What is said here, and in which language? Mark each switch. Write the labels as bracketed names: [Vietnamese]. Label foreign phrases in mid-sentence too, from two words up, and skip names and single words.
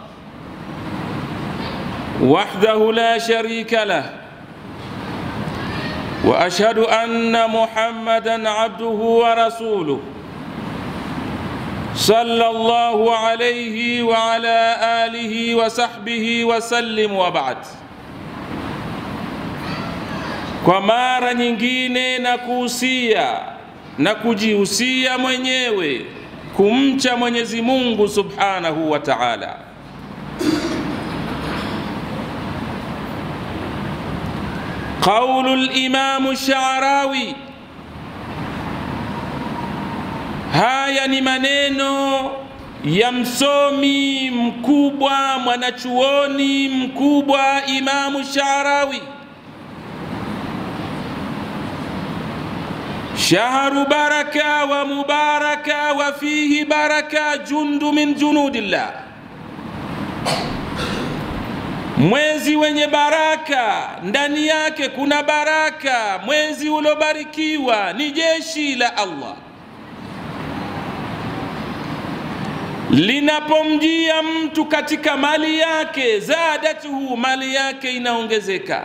[Arabic] وحده لا شريك له، وأشهد أن محمدا عبده ورسوله صلى الله عليه وعلى آله وصحبه وسلم. وبعد. [Swahili] Kwa mara nyingine na kuhusia na kujihusia mwenyewe kumcha Mwenyezi Mungu [Arabic] سبحانه وتعالى. [Swahili] Qaulul Imam Sha'rawi, haya ni maneno ya msomi mkubwa, mwanachuoni mkubwa Imam Sha'rawi. [Arabic] شهر بركة ومباركة وفيه بركة جند من جنود الله. [Swahili] Mwezi wenye baraka, ndani yake kuna baraka. Mwezi uliobarikiwa ni jeshi la Allah. Linapomjia mtu katika mali yake, zadatuhu, mali yake inaongezeka.